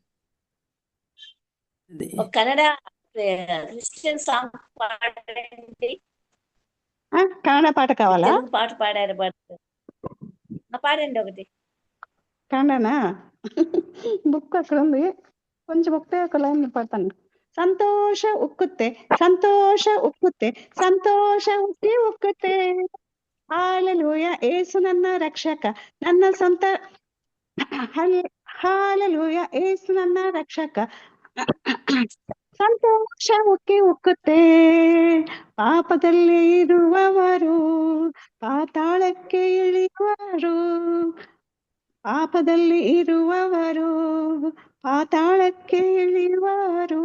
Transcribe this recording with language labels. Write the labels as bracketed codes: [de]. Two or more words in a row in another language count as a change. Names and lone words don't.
[te] కన్నడ క్రిస్టియన్ సాంగ్ పాడండి. కన్నడ పాట కావాలా? పాట పాడారు, పాడండి ఒకటి. కన్నడనా? బుక్ అక్కడ ఉంది, కొంచెం ఒక లైన్ పడతాను. [kn] సంతోష ಉಕ್ಕುತ್ತೆ, ಸಂತೋಷ ಉಕ್ಕುತ್ತೆ, ಸಂತೋಷ ಉಕ್ಕುತ್ತೆ, ಹಾಲೆಲೂಯ ಏಸು ನನ್ನ ರಕ್ಷಕ, ನನ್ನ ಸ್ವಂತ, ಹಾಲೆಲೂಯ ಏಸು ನನ್ನ ರಕ್ಷಕ, ಸಂತೋಷ ಉಕ್ಕಿ ಉಕ್ಕುತ್ತೆ, ಪಾಪದಲ್ಲಿ ಇರುವವರು ಪಾತಾಳಕ್ಕೆ ಇಳಿಯುವರು, ಪಾಪದಲ್ಲಿ ಇರುವವರು ಪಾತಾಳಕ್ಕೆ ಇಳಿಯುವರು.